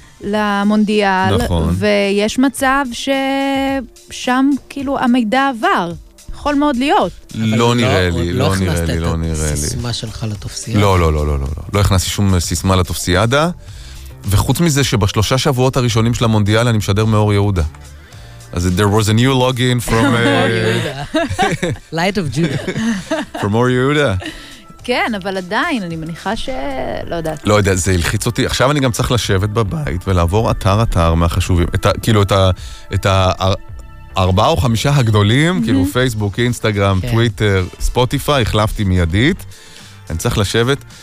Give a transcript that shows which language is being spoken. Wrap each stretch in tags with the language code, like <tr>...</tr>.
<he>למונדיאל, ויש מצב ששם כאילו המידע עבר. יכול מאוד להיות. לא נראה לי, לא נראה לי, לא נראה לי. סיסמה שלך לתופסיאדה. לא, לא, לא, לא, לא. לא הכנסתי שום סיסמה לתופסיאדה, וחוץ מזה שבשלושה שבועות הראשונים של המונדיאל אני משדר מאור יהודה. אז</he> <en>there was a new login from... Light of Judah. From אור יהודה.</en> <he>כן, אבל עדיין, אני מניחה שלא יודעת. לא יודע, זה הלחיץ אותי. עכשיו אני גם צריך לשבת בבית ולעבור אתר-אתר מהחשובים. כאילו, את הארבעה או חמישה הגדולים, כאילו פייסבוק, אינסטגרם, טוויטר, ספוטיפיי, החלפתי מיידית. אני צריך לשבת.</he>